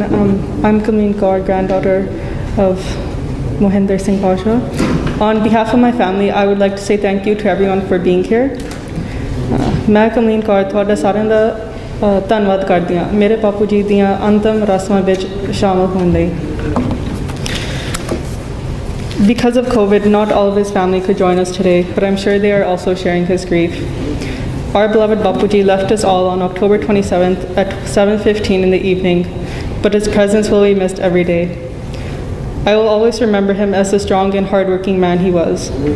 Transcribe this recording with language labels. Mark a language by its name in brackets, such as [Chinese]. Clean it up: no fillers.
[English] I'm Kameen Kaur, granddaughter of Mohinder Singh Pasha. On behalf of my family, I would like to say thank you to everyone for being here. [Punjabi] ਮੈਂ ਕਮਲੀਨ ਕੌਰ ਤੁਹਾਡਾ ਸਾਰਿਆਂ ਦਾ ਧੰਨਵਾਦ ਕਰਦੀ ਹਾਂ ਮੇਰੇ ਬਾਪੂ ਜੀ ਦੀਆਂ ਅੰਤਮ ਰਸਮਾਂ ਵਿੱਚ ਸ਼ਾਮਲ ਹੋਣ ਲਈ। [English] Because of COVID, not all of his family could join us today, but I'm sure they are also sharing his grief. Our beloved Bapuji left us all on October 27th at 7:15 in the evening, but his presence will be missed every day. I will always remember him as the strong and hardworking man he was.